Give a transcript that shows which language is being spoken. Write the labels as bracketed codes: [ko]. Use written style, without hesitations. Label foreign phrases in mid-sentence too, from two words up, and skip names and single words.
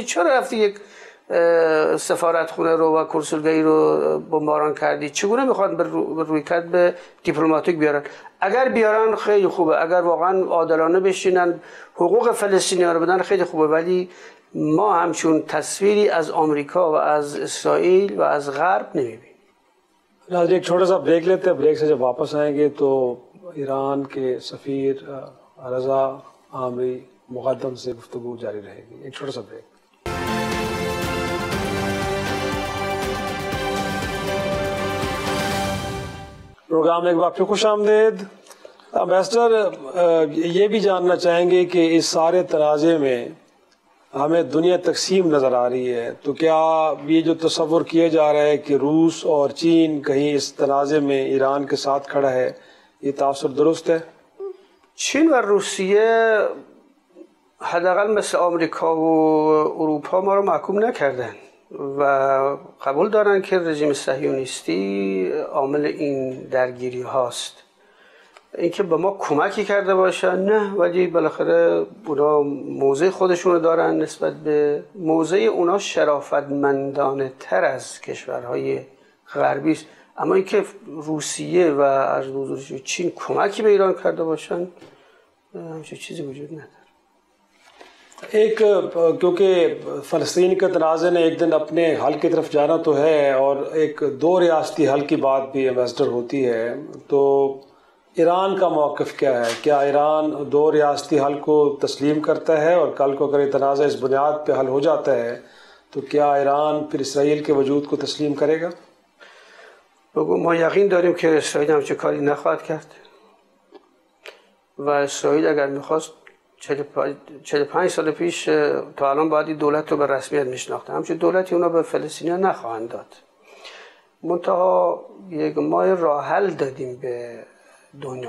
[fa] چرا رفتی یک سفارتخونه رو و کنسولگری رو بمباران کردی؟ چگونه میخوان به رویکرد به دیپلماتیک بیارن؟ اگر بیارن خیلی خوبه، اگر واقعا عادلانه بشینن حقوق فلسطینی‌ها رو بدن خیلی خوبه، ولی ما همچون تصویری از آمریکا و از اسرائیل و از غرب نمیبینیم. [ur] ناظرین ایک چھوٹا سا بریک لیتے ہیں۔ بریک سے جب واپس آئیں گے تو ایران کے سفیر رضا امیری مقدم سے گفتگو جاری رہے گی. ایک چھوٹا سا بریک. پروگرام میں ایک بار پھر خوش آمدید. ایمبیسیڈر، یہ بھی جاننا چاہیں گے کہ اس سارے تنازعے میں ہمیں دنیا تقسیم نظر آ رہی ہے، تو کیا یہ جو تصور کیا جا رہا ہے کہ روس اور چین کہیں اس تنازعے میں ایران کے ساتھ کھڑا ہے، یہ تاثر درست ہے؟ [fa] چین و روسیه حداقل مثل آمریکا و اروپا ما رو محکوم نکردن و قبول دارن که رژیم صهیونیستی عامل این درگیری هاست. اینکه به ما کمکی کرده باشن نه، ولی بالاخره اونا موضع خودشون رو دارن. نسبت به موضع اونا شرافتمندانه تر از کشورهای غربی است. اما اینکه روسیه و از حضور چین کمکی به ایران کرده باشن همچین چیزی وجود نداره. [ur] ایک کیونکہ فلسطین کے تنازعے نے ایک دن اپنے حل کی طرف جانا تو ہے اور ایک دو ریاستی حل کی بات بھی ایمبیسیڈر ہوتی ہے، تو ایران کا موقف کیا ہے? کیا ایران دو ریاستی حل کو تسلیم کرتا ہے اور کل کو اگر یہ تنازعہ اس بنیاد پہ حل ہو جاتا ہے تو کیا ایران پھر اسرائیل کے وجود کو تسلیم کرے گا؟ [fa] بگو ما یقین داریم که اسرائیل همچه کاری نخواهد کرد و اسرائیل اگر میخواست 45 سال پیش تا الان باید دولت رو به رسمیت میشناخته. همچه دولتی اونا به فلسطینیان نخواهند داد. منتها ما راه حل دادیم به دنیا.